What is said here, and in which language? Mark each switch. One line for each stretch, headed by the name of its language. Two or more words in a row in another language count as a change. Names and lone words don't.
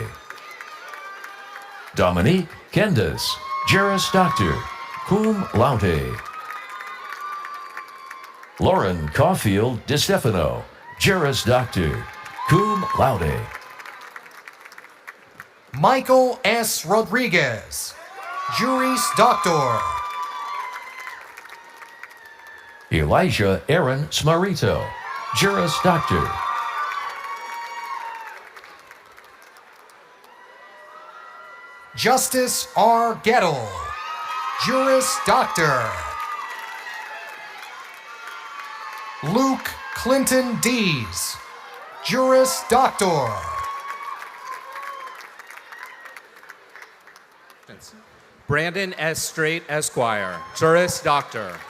English: Dominique Kendas, Juris Doctor,
Latin: cum laude.
English: Lauren Caulfield DeStefano, Juris Doctor,
Latin: cum laude.
English: Michael S. Rodriguez, Juris Doctor. Elijah Aaron Smarito, Juris Doctor. Justice R. Gettle, Juris Doctor. Luke Clinton Dees, Juris Doctor. Brandon S. Straight, Esquire, Juris Doctor.